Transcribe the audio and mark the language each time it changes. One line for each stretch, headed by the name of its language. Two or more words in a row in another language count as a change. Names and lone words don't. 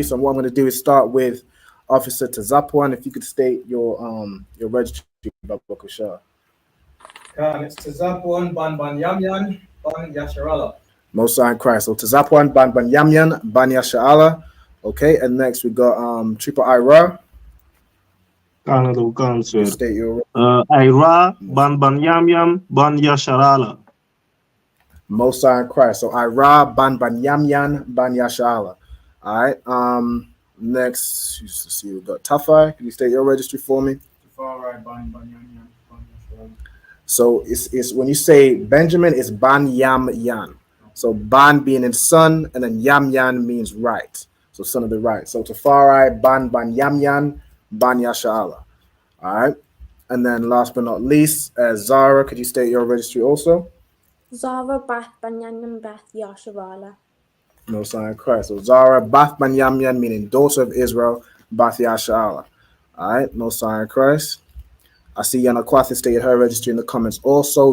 English: So what I'm going to do is start with Officer Tazapwan. If you could state your registry, Babakusha. It's Tazapwan Ban Yamyan Ban Yasharala. Most High Christ. So Tazapwan Ban Yamyan Ban Yasharala. Okay. And next we got Triple Ira. Kanado cancer. State your Ira ban ban yam yam ban yasharala. Most High in Christ. So Ira ban ban yam yan ban yashala. All right. Next, let's see, we got Tafai. Can you state your registry for me? So it's when you say Benjamin, it's ban yam yan. So ban being in son, and then yam yan means right. So son of the right. So Tafari ban ban yam yan ban yashala. All right. And then last but not least, Zara, could you state your registry also? Zara Bath Banyanam Bath Yasharala. No sign of Christ. So Zara Bath Banyamyan, meaning daughter of Israel, Bath Yashala. All right, no sign of Christ. I see Yana Kwath stated her registry in the comments also.